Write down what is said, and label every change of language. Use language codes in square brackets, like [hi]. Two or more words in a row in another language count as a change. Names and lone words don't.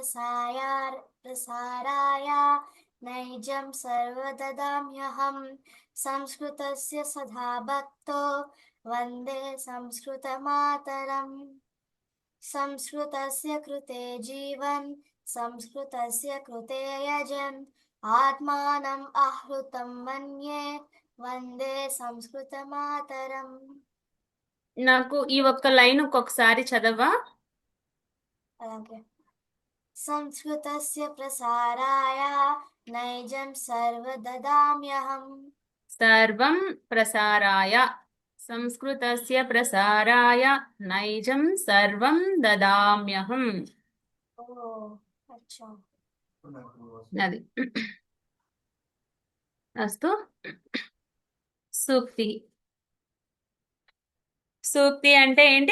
[sa] प्रसाराय नैजं सर्वददाम्यहं संस्कृतस्य सदा भक्तो वन्दे संस्कृतमातरम् संस्कृतस्य कृते जीवन् संस्कृतस्य कृते यजन् आत्मानम् आहृतं मन्ये वन्दे संस्कृतमातरम् [te] నాకు ఈ ఒక్క లైన్ ఒక్కొక్కసారి చదవా? [sa] అలాగే संस्कृतस्य प्रसाराय नैजं सर्वददाम्यहम् సర్వం ప్రసారాయ సంస్కృతస్య ప్రసారాయ నైజం సర్వం దదామ్యహం. [hi] ओ अच्छा [te] అది అస్తు. సూక్తి. సూక్తి అంటే ఏంటి?